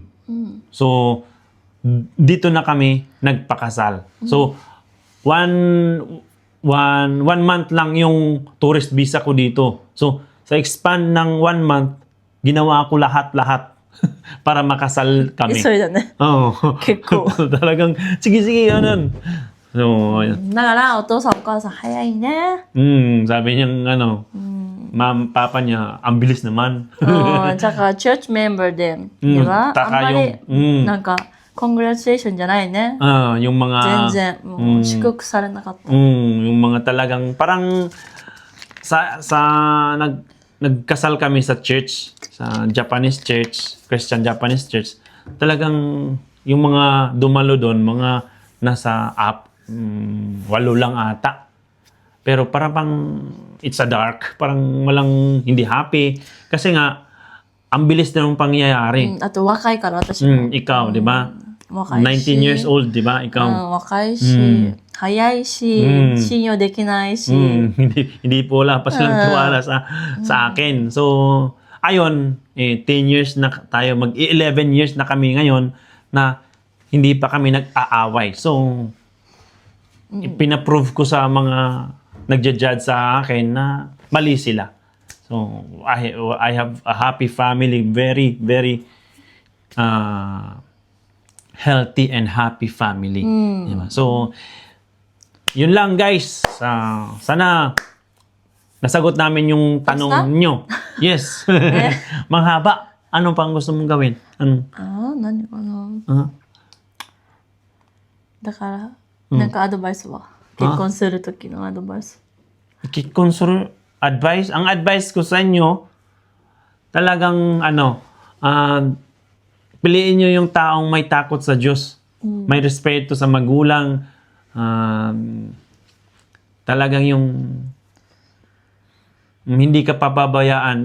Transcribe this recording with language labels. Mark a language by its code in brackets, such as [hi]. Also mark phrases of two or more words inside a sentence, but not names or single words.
[tl] So, dito na kami nagpakasal. So, one month lang yung tourist visa ko dito. So, sa expand ng 1 month, ginawa ko lahat-lahat para makasal kami. [ja] 急いだね。結構。 [tl] talagang, sige, ganun. So, [ja] だからお父さんお母さん早いね。 [tl] sabi niyang papa niya, ang bilis naman. Tsaka church member din. Di ba? [ja] あんまり、なんか、congratulation じゃないね。 [tl] yung mga... [ja] 全然、もう祝福されなかった。 [tl] yung mga talagang, parang nagkasal kami sa church, sa [en] Japanese church, Christian Japanese church. [tl] Talagang, yung mga dumalo doon, mga nasa 8 lang ata. Pero parang [en] it's a dark. [tl] Parang walang hindi happy. Kasi nga, ang bilis na ng pangyayari. [ja] あと若いから私も。 [tl] Ikaw, di ba? [ja] 若いし。 [tl] 19 years old, di ba? Ikaw. [ja] 若いし、早いし、信用できないし。 [tl] hindi po wala pa silang tiwala sa akin. So, ayon, 10 years na tayo, mag-11 years na kami ngayon na hindi pa kami nag-aaway. So, pinaprove ko sa mga nagja-judge sa akin na mali sila. [en] So, I have a happy family, very, very healthy and happy family. [tl] Diba? So, yun lang guys. Sana nasagot namin yung tanong nyo. Yes. Manghaba. Ano pang gusto mong gawin? Ano? [ja] 何かな。だから、なんかアドバイスは結婚する時のアドバイス。 [tl] Advice? Ang advice ko sa inyo, talagang piliin nyo yung taong may takot sa Diyos. May respeto sa magulang. Talagang yung hindi ka pababayaan.